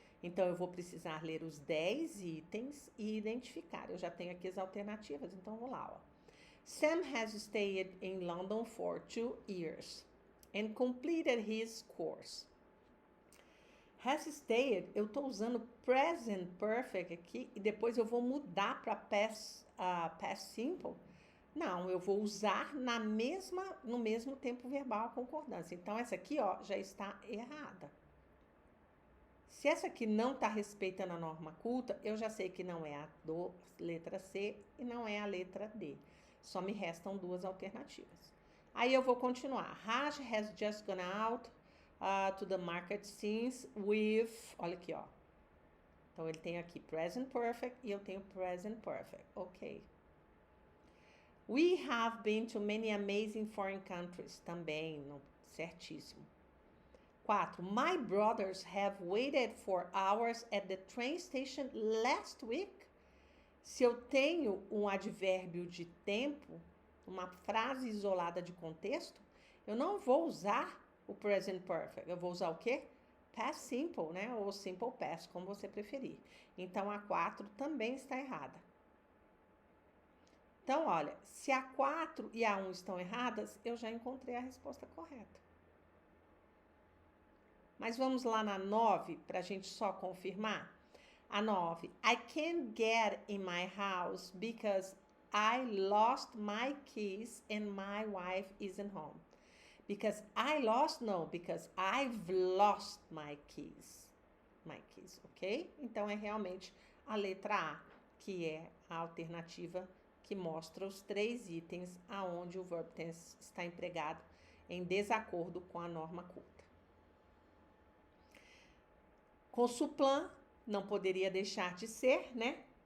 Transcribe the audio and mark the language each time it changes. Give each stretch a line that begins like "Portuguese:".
Portuguese: Então, eu vou precisar ler os 10 itens e identificar. Eu já tenho aqui as alternativas, então vou lá, ó.
English: Sam has stayed in London for 2 years and completed his course. Has stayed,
Portuguese: eu estou usando present perfect aqui e depois eu vou mudar para past simple. Não, eu vou usar no mesmo tempo verbal a concordância. Então, essa aqui, ó, já está errada. Se essa aqui não está respeitando a norma culta, eu já sei que não é a letra C e não é a letra D. Só me restam 2 alternativas. Aí eu vou continuar.
English: Raj has just gone out to the market since with...
Portuguese: Olha aqui, ó. Então, ele tem aqui present perfect e eu tenho present perfect. Ok.
English: We have been to many amazing foreign countries.
Portuguese: Também, certíssimo.
English: 4. My brothers have waited for hours at the train station last week.
Portuguese: Se eu tenho um advérbio de tempo, uma frase isolada de contexto, eu não vou usar o present perfect. Eu vou usar o quê? Past simple, né? Ou simple past, como você preferir. Então, a 4 também está errada. Então, olha, se a 4 e a 1 estão erradas, eu já encontrei a resposta correta. Mas vamos lá na 9, para a gente só confirmar. A 9.
English: I can't get in my house because I lost my keys and my wife isn't home. Because I lost,
Portuguese: no,
English: because I've lost my keys. My keys, ok?
Portuguese: Então, é realmente a letra A, que é a alternativa que mostra os 3 itens aonde o verb tense está empregado em desacordo com a norma culta. Consuplan não poderia deixar de ser, né?